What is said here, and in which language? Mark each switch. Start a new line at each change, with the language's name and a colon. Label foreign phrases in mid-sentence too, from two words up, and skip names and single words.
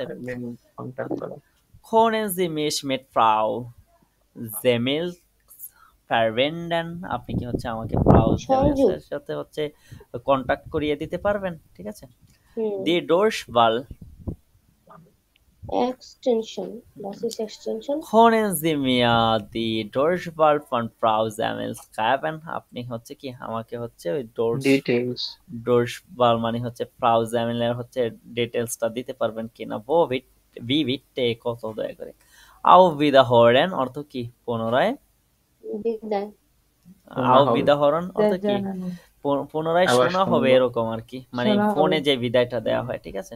German: Können Sie mich mit Frau Semmel verbinden,
Bangla: আপনি কি হচ্ছে আমাকে ফ্রাউ জেমিলের সাথে হচ্ছে কন্টাক্ট করিয়ে দিতে পারবেন, ঠিক আছে।
German: die Durchwahl
Bangla: এক্সটেনশন,
German: das ist extension, Können Sie mir die Durchwahl von Frau Semmels geben?
Bangla: আপনি হচ্ছে কি আমাকে হচ্ছে ওই ডোর্সবাল মানে হচ্ছে ফ্রাউ জ্যামেলের হচ্ছে ডিটেইলসটা দিতে পারবেন কিনা।
German: wie bitte
Bangla: কত দয়া করে।
German: auf Wiederhören
Bangla: অর্থ কি পুনরায় বিদায়,
German: auf Wiederhören
Bangla: অর্থ কি পুনরায় শোনা হবে এরকম আর কি, মানে ফোনে যে বিদায়টা দেয়া হয়, ঠিক আছে।